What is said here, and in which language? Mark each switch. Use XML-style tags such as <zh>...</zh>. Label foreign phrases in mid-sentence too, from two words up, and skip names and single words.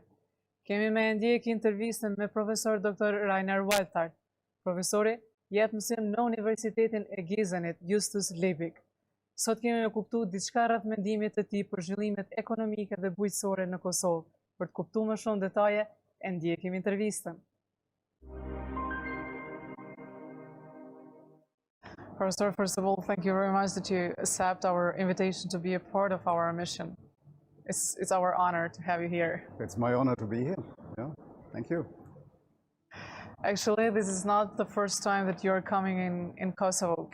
<sq>Kemi me ndjek intervistën me profesor Dr. Rainer Waltart. Profesori jep mësim në Universitetin e Gizenit, Justus Liebig. Sot kemi me kuptu diçka rreth mendimit të tij për zhvillimet ekonomike dhe bujqësore në Kosovë. Për të kuptuar më shumë detaje, e ndjekim intervistën.</sq> <en>Professor, first of all, thank you very much that you accept our invitation to be a part of our mission. It's our honor to have you here. It's my honor to be here. Yeah, thank you. Actually, this is not the first time that you're coming in Kosovo.</en>